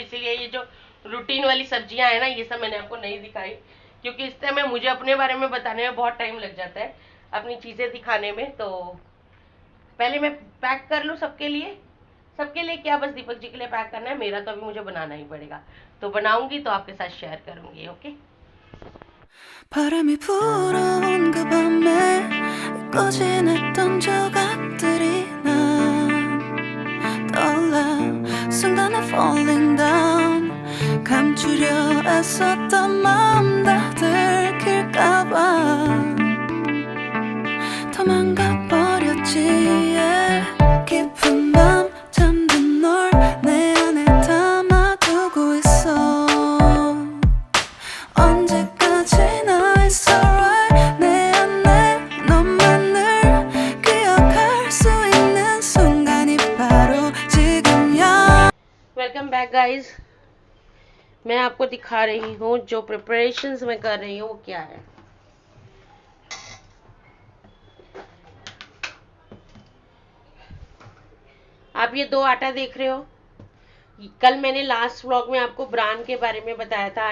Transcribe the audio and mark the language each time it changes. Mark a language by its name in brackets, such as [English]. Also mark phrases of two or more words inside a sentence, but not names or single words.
[Hindi] इसीलिए ये जो रूटीन वाली सब्जियां है ना, ये सब मैंने आपको नहीं दिखाई, क्योंकि इस टाइम में मुझे अपने बारे में बताने में बहुत टाइम लग जाता है, अपनी चीजें दिखाने में। तो पहले मैं पैक कर लूँ सबके लिए। सबके लिए क्या, बस दीपक जी के लिए पैक करना है, मेरा तो अभी मुझे बनाना ही पड़ेगा। तो बनाऊंगी तो आपके साथ शेयर करूंगी। ओके। [Korean] 바람이 불어온 그 밤에 꺼진했던 조각들이 난 떠올라 순간에 [English] falling down [Korean] 감추려 애썼던 마음 다 들킬까봐 도망가버렸지 yeah. 깊은 밤 잠든 널 내 안에 담아두고 있어 언제까지나 [English] it's alright [Korean] 내 안에 너만을 기억할 수 있는 순간이 바로 지금이야. [English] welcome back guys. [Hindi] मैं आपको दिखा रही हूँ जो प्रिपरेशंस मैं कर रही हूँ वो क्या है। आप ये 2 आटा देख रहे हो। कल मैंने [English] last vlog [Hindi] में आपको ब्रान के बारे में बताया था।